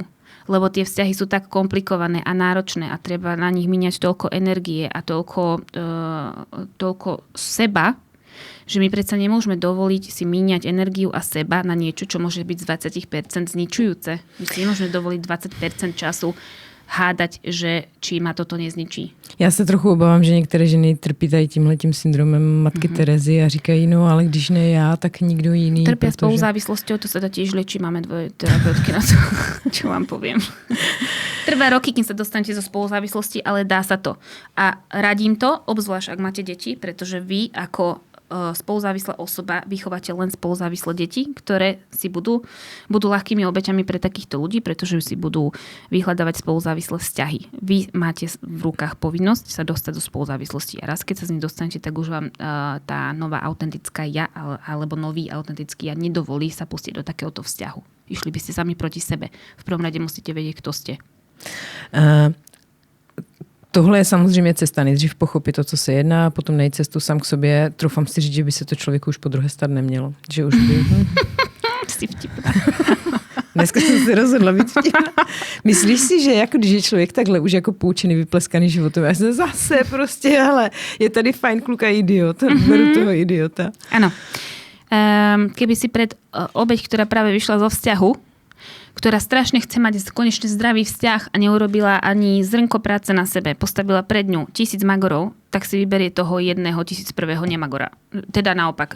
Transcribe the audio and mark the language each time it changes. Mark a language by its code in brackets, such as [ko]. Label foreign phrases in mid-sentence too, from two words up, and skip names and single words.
[sk] Lebo tie vzťahy sú tak komplikované a náročné a treba na nich míňať toľko energie a toľko seba, že my predsa nemôžeme dovoliť si míňať energiu a seba na niečo, čo môže byť z 20% zničujúce. My si nemôžeme dovoliť 20% času hádať, že či ma toto nezničí. [cs] Já se trochu obávám, že některé ženy trpí tady tímhletím syndromem matky Terezy a říkají, no ale když ne já, tak nikdo jiný. [sk] Trpia spoluzávislosťou, to sa tiež liečí, máme 2 terapeutky na to, čo vám poviem. Trvá roky, kým sa dostanete zo spoluzávislosti, ale dá sa to. A radím to, obzvlášť ak máte deti, pretože vy ako spoluzávislá osoba vychováte len spoluzávislé deti, ktoré si budú ľahkými obeťami pre takýchto ľudí, pretože si budú vyhľadávať spoluzávislé vzťahy. Vy máte v rukách povinnosť sa dostať do spoluzávislosti. A raz, keď sa z nej dostanete, tak už vám tá nová autentická ja alebo nový autentický ja nedovolí sa pustiť do takéhoto vzťahu. Išli by ste sami proti sebe. V prvom rade musíte vedieť, kto ste. [cs] Tohle je samozřejmě cesta. Nejdřív pochopit to, co se jedná, a potom najít cestu sám k sobě. Troufám si říct, že by se to člověku už po druhé stát nemělo. Že už by... [sk] Si vtipná. [cs] Dneska jsem se rozhodla být vtipná. Myslíš si, že jako když je člověk takhle už jako poučený, vypleskaný životem, já jsem zase prostě, ale je tady fajn kluk a idiot. Beru toho idiota. [sk] Áno. Keby si pred obeť, ktorá práve vyšla zo vzťahu, ktorá strašne chce mať konečne zdravý vzťah a neurobila ani zrnko práce na sebe, postavila pred ňu 1000 magorov, tak si vyberie toho jedného 1001. nemagora. Teda naopak.